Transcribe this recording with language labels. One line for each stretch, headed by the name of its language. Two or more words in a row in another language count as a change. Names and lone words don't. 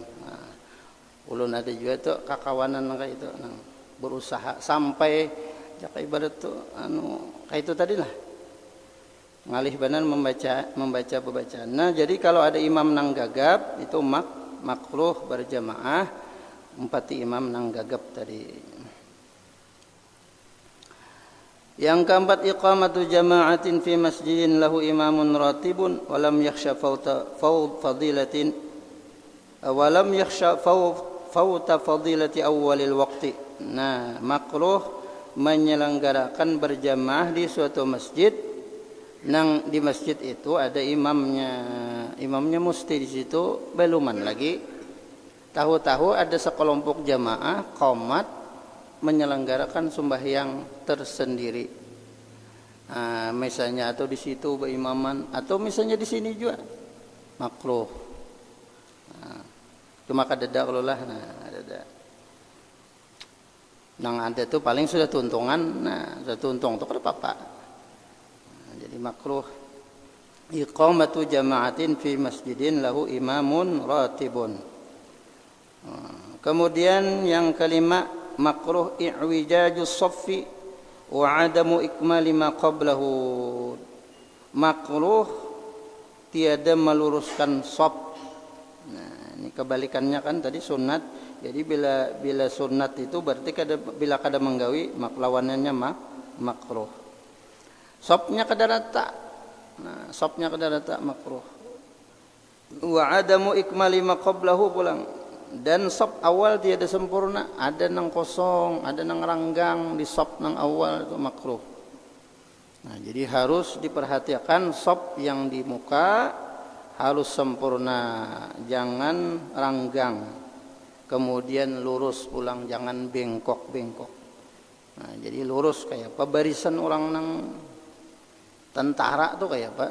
Banjar: Ulun ada juga tuh kakawanan kayak itu berusaha sampai jakai ibarat tuh kayak itu tadi lah ngalih banan membaca pembacaan. Jadi kalau ada imam nang gagap itu makruh berjamaah empati imam nang gagap tadi. Yang keempat
Arabic: إقامة جماعة في مسجد له إمام راتب ولم يخش فضيلة ولم يخش فوت فضيلة أول الوقت.
Banjar: Makruh menyelenggarakan berjamaah di suatu masjid nang di masjid itu ada imamnya mesti di situ beluman lagi tahu-tahu ada sekelompok jamaah qomat menyelenggarakan sembahyang tersendiri. Misalnya atau di situ berimaman atau misalnya di sini juga makruh. Cuma kadada kalau lah, ada. Nang ada tuh paling sudah tuntungan, sudah tuntung tuh kada apa-apa. Jadi makruh.
Arabic: إقامة جماعة في مسجد له إمام راتب.
Banjar: Kemudian yang kelima, makruh
Arabic: اعوجاج الصف وعدم إكمال ما قبله.
Banjar: Makruh tiada meluruskan shaf. Ini kebalikannya kan tadi sunat. Jadi bila sunat itu berarti bila kada menggawi lawanannya makruh. Shafnya kada rata. Shafnya kada rata makruh.
Arabic: وعدم إكمال ما قبله pulang.
Banjar: Dan shaf awal tiada sempurna, ada nang kosong, ada nang ranggang di shaf nang awal itu makruh. Jadi harus diperhatikan shaf yang di muka harus sempurna, jangan ranggang. Kemudian lurus pulang, jangan bengkok-bengkok. Jadi lurus kayak apa barisan orang nang tentara tuh kayak apa?